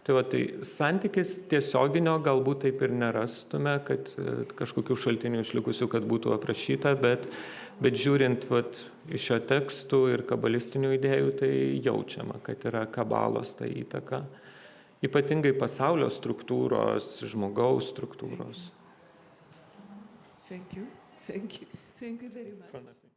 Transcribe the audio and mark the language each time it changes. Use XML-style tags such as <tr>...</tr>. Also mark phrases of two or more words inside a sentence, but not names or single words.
<lt>Tai va, tai santykis tiesioginio galbūt taip ir nerastume, kad kažkokių šaltinių išlikusių, kad būtų aprašyta, bet žiūrint vat, iš šio tekstų ir kabalistinių idėjų, tai jaučiama, kad yra kabalos ta įtaka. Ypatingai pasaulio struktūros, žmogaus struktūros.</lt> <en>Thank you. Thank you. Thank you very much.</en>